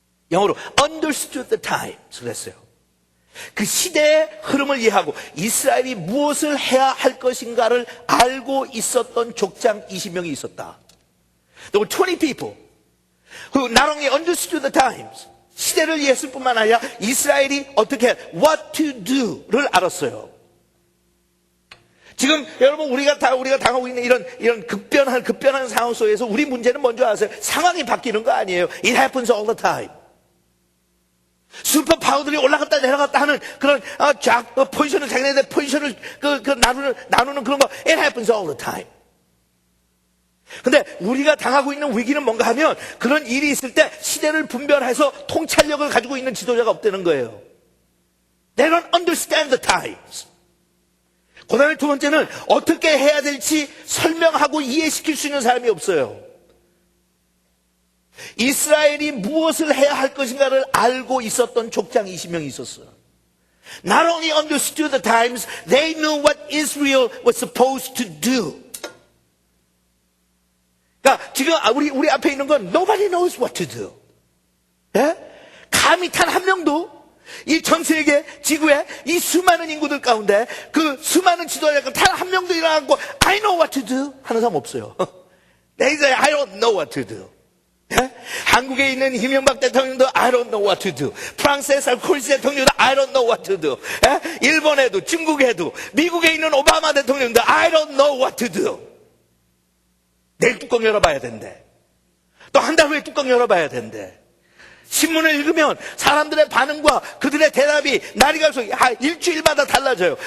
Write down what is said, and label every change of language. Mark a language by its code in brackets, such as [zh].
[ko] 영어로 [en] understood the times [ko] 그랬어요. 그 시대의 흐름을 이해하고 이스라엘이 무엇을 해야 할 것인가를 알고 있었던 족장 20명이 있었다. [en] There were 20 people who not only understood the times, [ko] 시대를 이해했을 뿐만 아니라 이스라엘이 어떻게 [en] what to do 를 알았어요. [ko] 지금 여러분 우리가 당하고 있는 이런 급변한 상황 속에서 우리 문제는 뭔지 아세요? 상황이 바뀌는 거 아니에요. [en] It happens all the time. [ko] 슈퍼 파워들이 올라갔다 내려갔다 하는 그런 포지션을 자기네들 포지션을 나누는 그런 거 [en] it happens all the time. [ko] 근데 우리가 당하고 있는 위기는 뭔가 하면 그런 일이 있을 때 시대를 분별해서 통찰력을 가지고 있는 지도자가 없다는 거예요. [en] They don't understand the times. [ko] 그 다음에 두 번째는 어떻게 해야 될지 설명하고 이해시킬 수 있는 사람이 없어요. 이스라엘이 무엇을 해야 할 것인가를 알고 있었던 족장 20명이 있었어요. [en] Not only understood the times, they knew what Israel was supposed to do. [ko] 그러니까 지금 우리 앞에 있는 건 [en] nobody knows what to do. [ko] 예? 감히 단 한 명도 이 전 세계 지구의 이 수많은 인구들 가운데 그 수많은 지도자가 단 한 명도 일어나고 [en] I know what to do [ko] 하는 사람 없어요. [en] They say I don't know what to do. 예? [ko] 한국에 있는 이명박 대통령도 [en] I don't know what to do. [ko] 프랑스의 sarkozy 대통령도 I don't know what to do. 예? 일본에도 중국에도 미국에 있는 오바마 대통령도 [en] I don't know what to do. [ko] 내일 뚜껑 열어봐야 된대. 또 한 달 후에 뚜껑 열어봐야 된대. 신문을 읽으면 사람들의 반응과 그들의 대답이 날이 갈수록 일주일마다 달라져요.